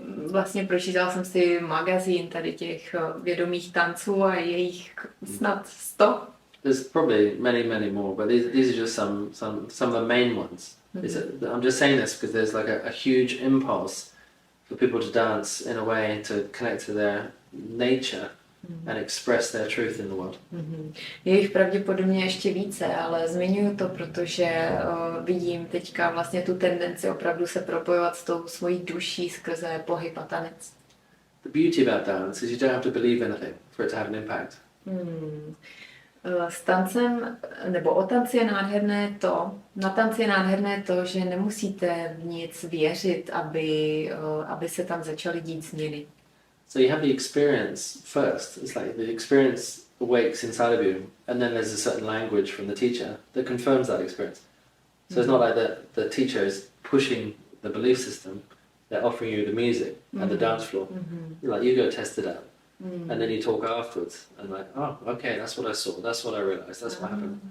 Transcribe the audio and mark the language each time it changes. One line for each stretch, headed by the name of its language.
Czech: Vlastně pročítal jsem si magazín tady těch vědomých tanců a je jich snad 100.
English: There's probably many more, but these are just some of the main ones. I'm just saying this because there's like a huge impulse for people to dance in a way to connect to their nature and express their truth in the world.
Czech: Je jich pravděpodobně ještě více, ale zmiňuji to, protože vidím teďka vlastně tu tendenci opravdu se propojovat s tou svojí duší skrze pohyb a tanec.
English: The beauty about dance is you don't have to believe anything for it to have an impact.
Czech: S tancem, nebo o tanci je nádherné to, na tanci je nádherné to, že nemusíte v nic věřit, aby se tam začaly dít změny.
English: So you have the experience first. It's like the experience awakes inside of you, and then there's a certain language from the teacher that confirms that experience. So it's not like the teacher is pushing the belief system; they're offering you the music and the dance floor. Like you go test it out. And then you talk afterwards and like, oh, okay, that's what I saw, that's what I realized, that's what happened.